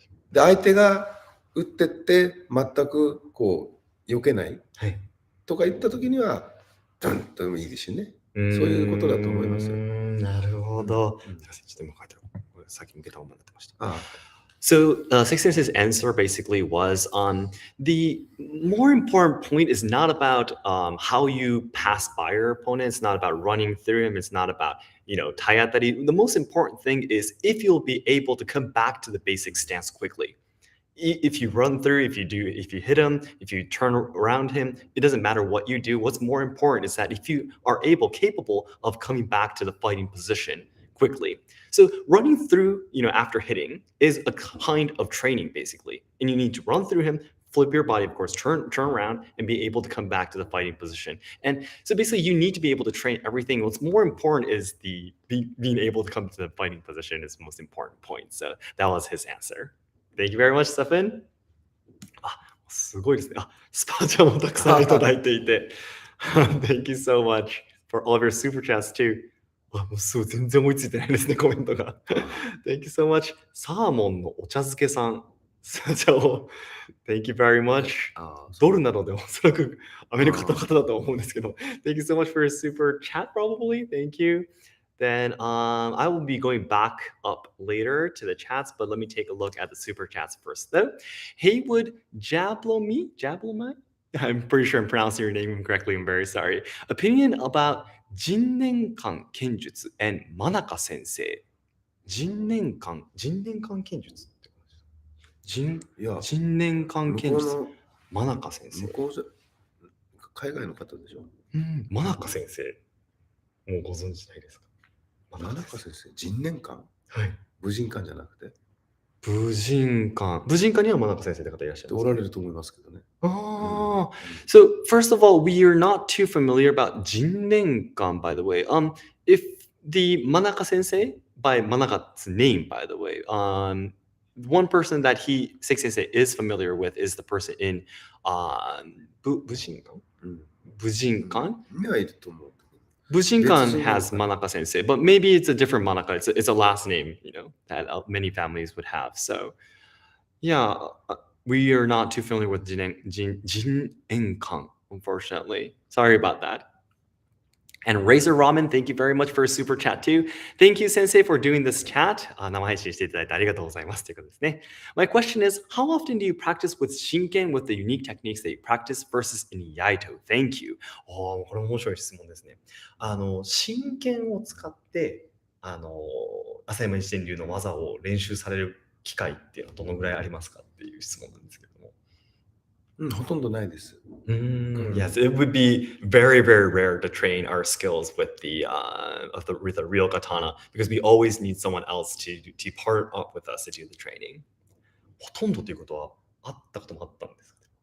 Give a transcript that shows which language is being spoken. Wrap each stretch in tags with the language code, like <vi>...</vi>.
<ja>で相手が打ってって全く避けないとか言った時にはダンともいいですしね。そういうことだと思いますよ。なるほど。ちょっと書いてある。さっき向けたままになってました。</ja> <en>So Seki Sensei's answer basically was the more important point is not about how you pass by your opponent. It's not about running through him. It's not about taiatari. The most important thing is if you'll be able to come back to the basic stance quickly. If you run through, if you hit him, if you turn around him, it doesn't matter what you do. What's more important is that if you are capable of coming back to the fighting position quickly. So running through, after hitting is a kind of training basically. And you need to run through him, flip your body, of course, turn around and be able to come back to the fighting position. And so basically you need to be able to train everything. What's more important is being able to come to the fighting position is the most important point. So that was his answer. Thank you very much, Stefan.</en> <ja>すごいですね。スパチャもたくさんいただいていて。</ja> <en>Thank you so much for all of your super chats too.</en> <ja>あ、もうすごい全然思いついてないですね、コメントが。</ja> <en>Thank you so much.</en> <ja>サーモンのお茶漬けさん。じゃあ、</ja> <en>Thank you very much.</en> <ja>ドルなのでおそらくアメリカの方だと思うんですけど。</ja> <en>Thank you so much for your super chat, probably. Thank you. Then I will be going back up later to the chats, but let me take a look at the super chats first, though. Haywood Jablomi? I'm pretty sure I'm pronouncing your name incorrectly. I'm very sorry. Opinion about Jinnenkan Kenjutsu and Manaka Sensei.</en> <ja>Jinnenkan Kenjutsu ってことですか。いや、 Jinnenkan 向こう Kenjutsu。の、 Manaka 先生。向こうじゃ、海外の方でしょ。 Manaka 先生。もうご存知ないですか。真中先生、人年間はい。武人館じゃなくて武人館には真中先生って方いらっしゃるんですか。おられると思いますけどね。</ja> <en>Ah, so first of all, we are not too familiar about Jinnenkan, by the way. If the Manaka sensei, by Manaka's name, by the way, one person that Seki Sensei is familiar with is the person in Bujinkan?</en> <ja>うん。</ja> <en>Bujinkan?</en> <ja>目はいると思う。</ja> <en>Bujinkan has Manaka sensei, but maybe it's a different Manaka. It's a last name, that many families would have. So, yeah, we are not too familiar with Jinenkan, unfortunately. Sorry about that. And Razor Ramen, thank you very much for a super chat too. Thank you, Sensei, for doing this chat.</en> <ja>生配信していただいてありがとうございますということですね。</ja> <en>My question is, how often do you practice with Shinken with the unique techniques that you practice versus in Yaito? Thank you.</en> <ja>これ面白い質問ですね。真剣を使って、浅山一天流の技を練習される機会っていうのはどのぐらいありますかっていう質問なんですけども。ほとんどないです。</ja> <en>Yes, it would be very, very rare to train our skills with the real katana because we always need someone else to partner up with us to do the training.</en> <ja>ほとんどということはあったこともあったんですか。</ja>